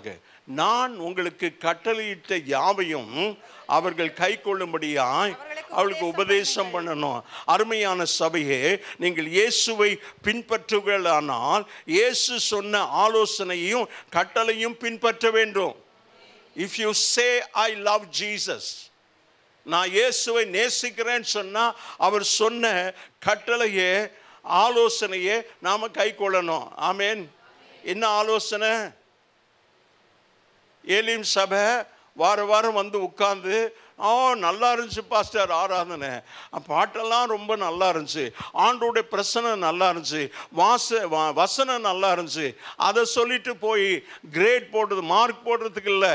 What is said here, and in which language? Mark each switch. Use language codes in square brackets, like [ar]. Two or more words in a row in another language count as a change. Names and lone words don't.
[ta] நான் உங்களுக்கு கட்டளையிட்ட யாவையும் அவர்கள் கை கொள்ளும்படியாய் அவளுக்கு உபதேசம் பண்ணணும். அருமையான சபையே, நீங்கள் இயேசுவை பின்பற்றுவீர்களானால் இயேசு சொன்ன ஆலோசனையும் கட்டளையும் பின்பற்ற வேண்டும். [en] If you say I love Jesus, [ta] நான் இயேசுவை நேசிக்கிறேன்னு சொன்னா அவர் சொன்ன கட்டளையே ஆலோசனையே நாம கை கொள்ளணும். ஆமேன். என்ன ஆலோசனை? ஏலிம் சபை வாரம் வந்து உட்கார்ந்து நல்லா இருந்துச்சு பாஸ்டர் ஆராதனை, பாட்டெல்லாம் ரொம்ப நல்லா இருந்துச்சு, ஆண்டோடைய பிரசனம் நல்லா இருந்துச்சு, வசனம் நல்லா இருந்துச்சு, அதை சொல்லிட்டு போய் கிரேட் போடுறது, மார்க் போடுறதுக்கு இல்லை.